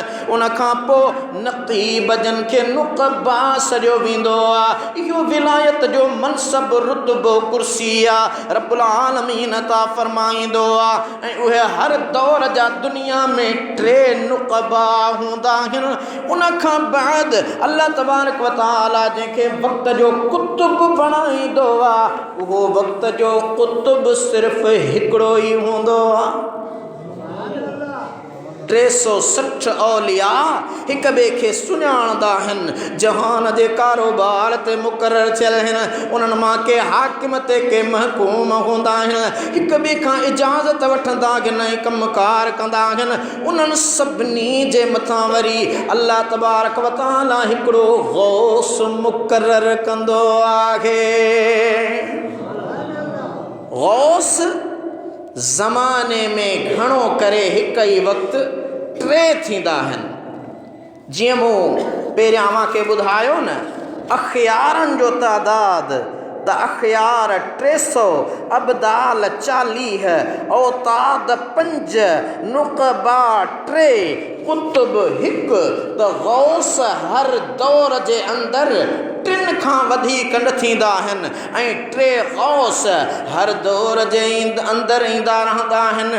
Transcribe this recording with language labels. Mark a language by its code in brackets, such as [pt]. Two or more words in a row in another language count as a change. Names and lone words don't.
[sd] उन खां पोइ नक़ीब जिन खे नुक़बा सॼो वेंदो आहे। इहो विलायत जो मनसब रुतबो कुर्सी आहे, [ar] رب العالمين [sd] अता फरमाईंदो आहे। ऐं उहे हर दौर जा दुनिया में 3 नुक़बा हूंदा आहिनि। उन खां बाद [ar] الله تبارك و تعالى [sd] जंहिंखे वक़्त जो कुतुब बणाईंदो आहे, उहो वक़्त जो कुतुब सिर्फ़ु हिकिड़ो ई हूंदो आहे। 360 औलिया हिक ॿिए खे सुञाणंदा आहिनि, जहान जे कारोबार ते मुक़ररु थियल आहिनि। उन्हनि मां के हाकिम ते के महकूम हूंदा आहिनि, हिक ॿिए खां इजाज़त वठंदा आहिनि ऐं कमकार कंदा आहिनि। उन्हनि सभिनी जे मथां वरी [ar] الله تبارك و تعالى [sd] हिकिड़ो गौस मुक़ररु कंदो आहे। गौस ज़माने में घणो करे हिक ई वक़्तु 3 थींदा आहिनि। जीअं मूं पहिरियां अव्हांखे ॿुधायो न, अख़ियारनि जो तादाद त अख़ियार 300, अबदाल 40, औताद 5, नुक़बा 3, कुतुब 1, त गौस हर दौर जे अंदरि टिन खां वधीक न थींदा आहिनि ऐं टे गौस हर दौर जे अंदर ईंदा रहंदा आहिनि।